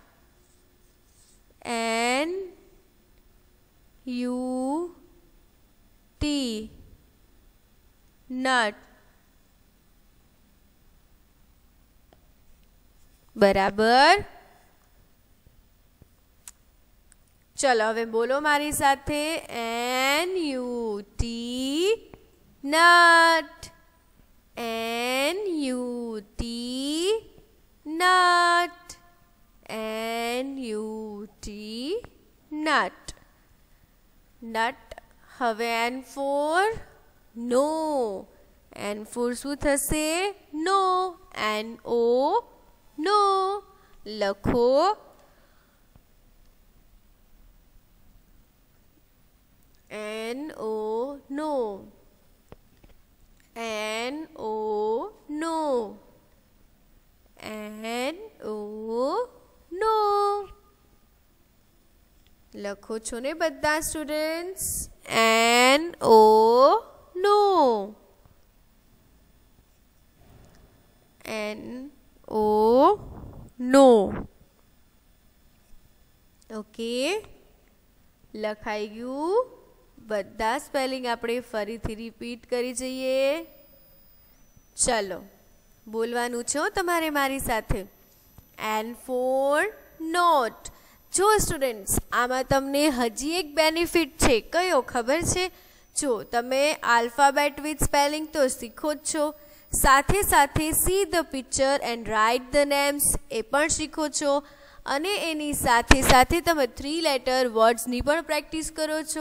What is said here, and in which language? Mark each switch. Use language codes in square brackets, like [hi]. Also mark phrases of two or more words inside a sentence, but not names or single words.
[en] NUT nut. [gu] બરાબર. ચલો હવે બોલો મારી સાથે [en] NUT nut. NUT nut. NUT nut. nut. હવે N for no. N for [gu] શું થશે? [en] No. NO નો. લખો N-O, no. N-O, no. N-O, no. [gu] લખો છો ને બધા સ્ટુડન્ટ્સ? [en] N-O, no. N-O, no. [gu] ઓકે, લખાઈ ગયું. બધા સ્પેલિંગ આપણે ફરીથી રિપીટ કરી જઈએ. ચલો, બોલવાનું છે તમારે મારી સાથે. [en] N for not. [gu] જો સ્ટુડન્ટ્સ, આમાં તમને હજી એક બેનિફિટ છે. કયો ખબર છે? જો તમે [en] alphabet with spelling [gu] તો શીખો જ છો, સાથે સાથે [en] see the picture and write the names [gu] એ પણ શીખો છો, અને એની સાથે સાથે તમે 3 [en] letter words [gu] પણ પ્રેક્ટિસ કરો છો.